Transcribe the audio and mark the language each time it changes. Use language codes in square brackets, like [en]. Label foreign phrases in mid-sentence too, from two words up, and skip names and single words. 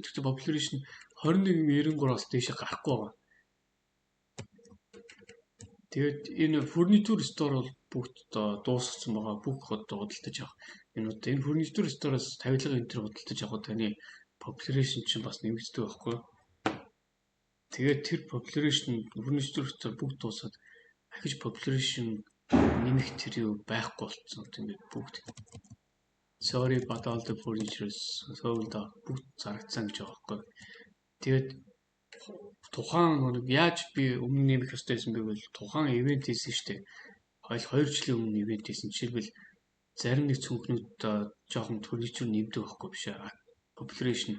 [mn] Тэгтээ population 21.93-аас дээш гарахгүй байгаа. Тэгээд энэ [en] furniture store [mn] бол бүгд дуусгасан байгаа. Бүх одоо худалдаж авах. Энэ [en] furniture store- [mn] оос тавилга энэ төр худалдаж авах таны population чинь бас нэмэгддэг байхгүй. Тэгээд тэр [en] population furniture store [mn] бүгд дуусаад ахиж population нэмэх тэр юу байхгүй болсон. Тэгээд бүгд [en] sorry but all the furnitures sold out [mn] бүгд зарагдсан гэж байгаа байхгүй. Тэгээд тухайн нэг яаж би өмнө нэмэх ёстой байсан бэ гэвэл тухайн ивент хийсэн шүү дээ. 2 жилийн өмнө ивент хийсэн. Жишээлбэл зарим нэг цүнхнүүд жоохон furniture нэмдэг байхгүй биш аа. Population.